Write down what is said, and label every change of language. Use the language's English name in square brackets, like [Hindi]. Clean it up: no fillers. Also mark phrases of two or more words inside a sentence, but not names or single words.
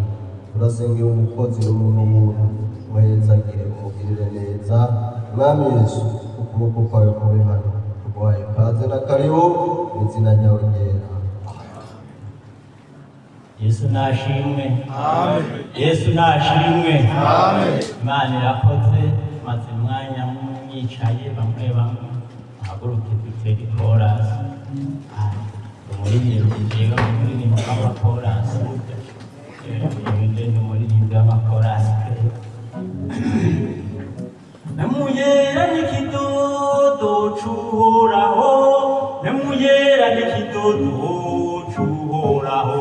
[Rundi] Turasengera umukozi n'umuntu muhezagire, umugirire neza. Mwami Yesu, ukuboko kwawe kube hano, tuguhaye ikaze na karibu mu izina ryawe ryera. Yesu nashimwe. Amen. Yesu nashimwe. Amen. Imana irakoze, maze umwanya mwicaye bamwe haguruke dutere ikorasi. Umuririmbyi jewe umuririmbyi w'amakorasi. Ndi umuririmbyi w'amakorasi. Namuyera n'ikidodo c'uhoraho, namuyera n'ikidodo c'uhoraho.